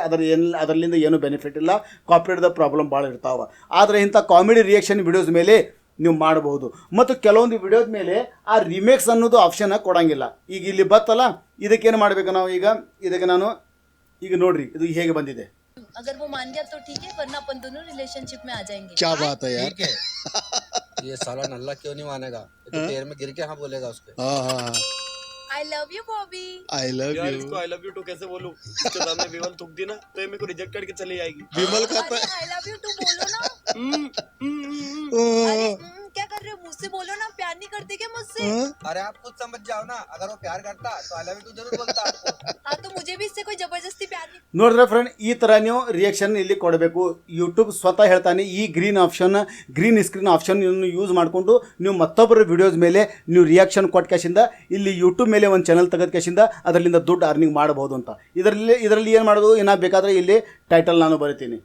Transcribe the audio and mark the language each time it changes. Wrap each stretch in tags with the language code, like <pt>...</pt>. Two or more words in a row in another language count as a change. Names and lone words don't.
<kn>ಅದರಲ್ಲಿಂದ ಏನೂ ಬೆನಿಫಿಟ್ ಇಲ್ಲ. ಕಾಪಿರೇಟ್ದ ಪ್ರಾಬ್ಲಮ್ ಭಾಳ ಇರ್ತಾವೆ. ಆದರೆ ಇಂಥ</kn> <en>comedy reaction videos</en> <kn>ಮೇಲೆ ನೀವು ಮಾಡಬಹುದು. ಮತ್ತು ಕೆಲವೊಂದು ವಿಡಿಯೋದ ಮೇಲೆ ಆ ರಿಮೇಕ್ಸ್ ಅನ್ನೋದು ಆಪ್ಷನ್ ಕೊಡೋಂಗಿಲ್ಲ. ಈಗ ಇಲ್ಲಿ ಬತ್ತಲ್ಲ, ಇದಕ್ಕೇನು ಮಾಡಬೇಕು ನಾವು ಈಗ, ಇದಕ್ಕೆ ನಾನು ಈಗ ನೋಡ್ರಿ ಇದು ಹೇಗೆ ಬಂದಿದೆ.</kn> <hi>अगर वो मान गया तो ठीक है, वरना अपन दोनों रिलेशनशिप में आ जाएंगे. क्या बात है यार. ठीक है. ये साला नल्ला क्यों नहीं मानेगा? ये तो पैर में गिर के हाँ बोलेगा उसके. हाँ.</hi> <en>I love you, Bobby. I love</en> <hi>यार</hi> <en>you.</en> <hi>इसको</hi> <en>I love you too</en> <hi>कैसे बोलूं? इसके सामने विमल थूक दी ना तो ये मेरे को रिजेक्ट करके चली जाएगी. विमल का अरे</hi> <en>I love you</en> <hi>तू बोलो ना. तो अरे क्या कर रहे हो? मुझसे बोलो ना. प्यार नहीं करते क्या मुझसे? अरे आप खुद समझ जाओ ना. अगर वो प्यार करता तो</hi> <en>I love you too</en> <hi>जरूर बोलता आपको. हाँ तो मुझे भी इससे कोई जबरदस्ती प्यार नहीं.</hi> <kn>ನೋಡಿದ್ರೆ ಫ್ರೆಂಡ್, ಈ ಥರ ನೀವು ರಿಯಾಕ್ಷನ್ ಇಲ್ಲಿ ಕೊಡಬೇಕು. ಯೂಟ್ಯೂಬ್ ಸ್ವತಃ ಹೇಳ್ತಾನೆ ಈ</kn> <en>green screen option use</en> <kn>ಮಾಡಿಕೊಂಡು ನೀವು ಮತ್ತೊಬ್ಬರ ವಿಡಿಯೋಸ್ ಮೇಲೆ ನೀವು ರಿಯಾಕ್ಷನ್ ಕೊಟ್ಟ ಕ್ಯಾಶಿಂದ ಇಲ್ಲಿ ಯೂಟ್ಯೂಬ್ ಮೇಲೆ ಒಂದು ಚಾನಲ್ ತೆಗೆದ ಕ್ಯಾಶಿಂದ ಅದರಿಂದ ದುಡ್ಡು ಅರ್ನಿಂಗ್ ಮಾಡಬಹುದು ಅಂತ. ಇದರಲ್ಲಿ ಏನು ಮಾಡೋದು, ಏನೋ ಬೇಕಾದರೆ ಇಲ್ಲಿ ಟೈಟಲ್ ನಾನು ಬರಿತೀನಿ.</kn>